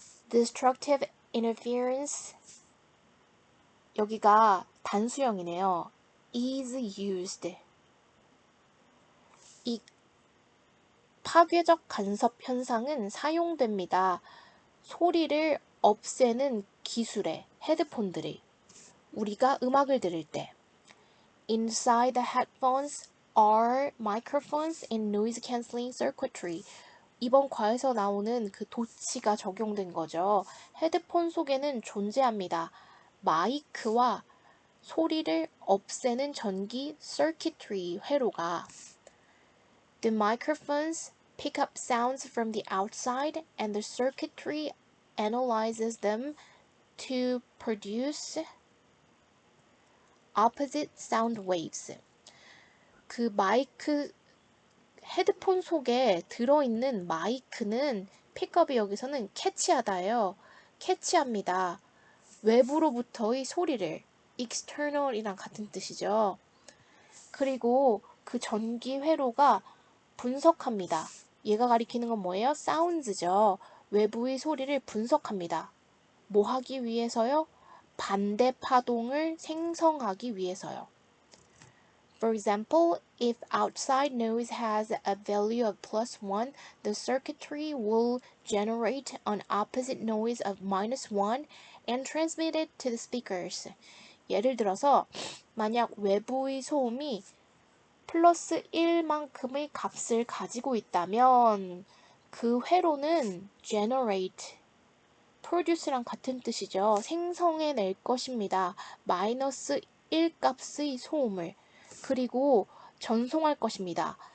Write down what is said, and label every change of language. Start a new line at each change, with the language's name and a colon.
English: Destructive interference
Korean: 여기가 단수형이네요.
English: is used
Korean: 이 파괴적 간섭 현상은 사용됩니다. 소리를 없애는 기술에 헤드폰들이 우리가 음악을 들을 때
English: Inside the headphones are microphones and noise cancelling circuitry.
Korean: 이번 과에서 나오는 그 도치가 적용된 거죠. 헤드폰 속에는 존재합니다. 마이크와 소리를 없애는 전기 circuitry 회로가
English: The microphones pick up sounds from the outside and the circuitry analyzes them to produce opposite sound waves.
Korean: 그 마이크 헤드폰 속에 들어있는 마이크는 픽업이 여기서는 캐치하다예요. 캐치합니다. 외부로부터의 소리를 external이랑 같은 뜻이죠. 그리고 그 전기 회로가 분석합니다. 얘가 가리키는 건 뭐예요? sounds죠. 외부의 소리를 분석합니다. 뭐 하기 위해서요? 반대 파동을 생성하기 위해서요.
English: For example, if outside noise has a value of +1, the circuitry will generate an opposite noise of -1 and transmit it to the speakers.
Korean: 예를 들어서 만약 외부의 소음이 플러스 1만큼의 값을 가지고 있다면 그 회로는 generate, produce랑 같은 뜻이죠. 생성해낼 것입니다. 마이너스 1 값의 소음을 그리고 전송할 것입니다.